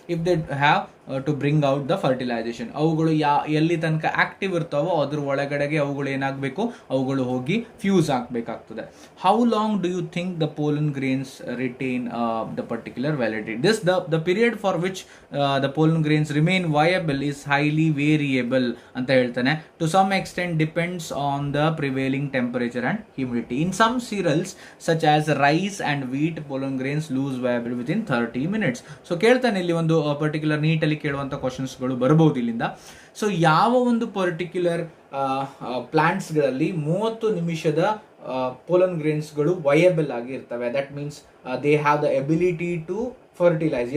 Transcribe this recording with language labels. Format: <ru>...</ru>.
<en>if they have to bring out the fertilisation,</en> <kn>ಅವುಗಳು ಎಲ್ಲಿ ತನಕ ಆಕ್ಟಿವ್ ಇರ್ತಾವೋ ಅದ್ರ ಒಳಗಡೆಗೆ ಅವುಗಳು ಏನಾಗಬೇಕು, ಅವುಗಳು ಹೋಗಿ fuse ಆಗಬೇಕಾಗ್ತದೆ.</kn> <en>How long do you think the pollen grains retain the particular validity? This the period for which the pollen grains remain viable is highly variable</en> <kn>ಅಂತ ಹೇಳ್ತಾನೆ.</kn> <en>To some extent depends on the prevailing temperature and humidity. In some cereals such as rice and wheat, pollen grains lose viability within 30 minutes.</en> <kn>So ಕೇಳ್ತಾನೆ ಇಲ್ಲಿ ಒಂದು particular ನೀಟಲ್ಲಿ ಕೇಳುವಂತ ಕ್ವಶನ್ಸ್ಗಳು ಬರಬಹುದು ಇಲ್ಲಿಂದ. So ಯಾವ ಒಂದು particular ಪ್ಲಾಂಟ್ಸ್ಗಳಲ್ಲಿ 30 ನಿಮಿಷದ ಪೋಲನ್ ಗ್ರೇನ್ಸ್ಗಳು ವಯಬಲ್ ಆಗಿ ಇರ್ತವೆ.</kn> <en>That means they have the ability to fertilise.</en>